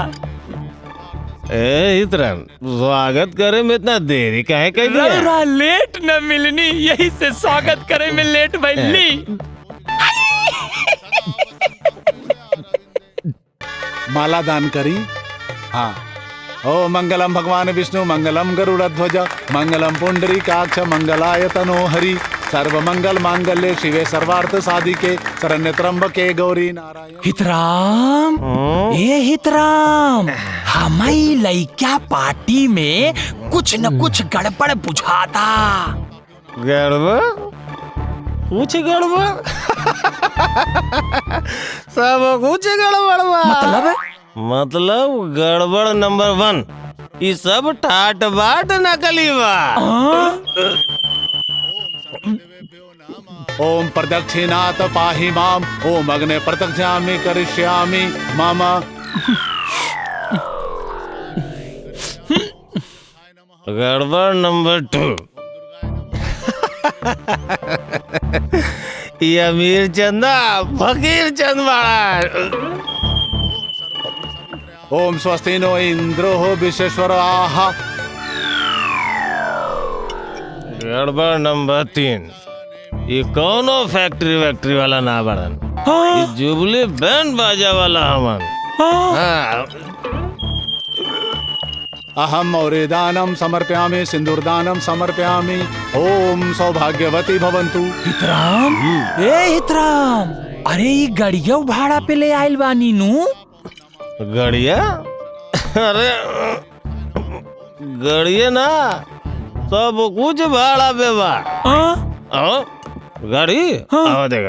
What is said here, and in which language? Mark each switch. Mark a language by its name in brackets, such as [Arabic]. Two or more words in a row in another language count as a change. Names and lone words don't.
[Bhojpuri] इतरन स्वागत करे में इतना देरी काहे कर दिया। रउरा लेट न मिलनी यही से स्वागत करे में लेट भइली। माला दान करी। [Sanskrit] हाँ ओ मंगलम भगवान विष्णु मंगलम गरुड़ध्वज मंगलम पुंडरीकाक्ष मंगलाय तनोहरि सर्वमंगल मांगल्ये शिवे सर्वार्थ साधिके शरण्ये त्र्यंबके गौरी नारायण। [Bhojpuri] हितराम ए हितराम हमारी लइका पार्टी में कुछ न कुछ गड़बड़ बुझाता। गड़बड़ कुछ गड़बड़ सब कुछ गड़बड़ मतलब गड़बड़ नंबर 1 ये सब ठाट बाट नकली बा। [Sanskrit] ओम प्रदक्षिणात पाहि माम ओम अग्ने प्रत्यक्षामि करिष्यामि मम। [Bhojpuri] गड़बड़ नंबर 2। ये अमीर चंदा फकीर चंद बड़ा। [Sanskrit] ओम स्वस्ति नो इंद्रो विश्वेश्वर आहा। [Bhojpuri] गड़बड़ नंबर 3। ये कौनो फैक्ट्री वैक्ट्री वाला ना बड़न। ये जुबली बैंड बाजा वाला हमन। हाँ। [Sanskrit] अहम औरेदानम समर्पयामि सिंदूरदानम समर्पयामि। ओम सौभाग्यवती भवन्तु। [Bhojpuri] हितराम, ए हितराम, अरे ये गड़िया भाड़ा पे ले आइल बानी नु। गड़िया? अरे गड़िया ना, सब कुछ भाड़ा पे बा। गाड़ी आओ देखा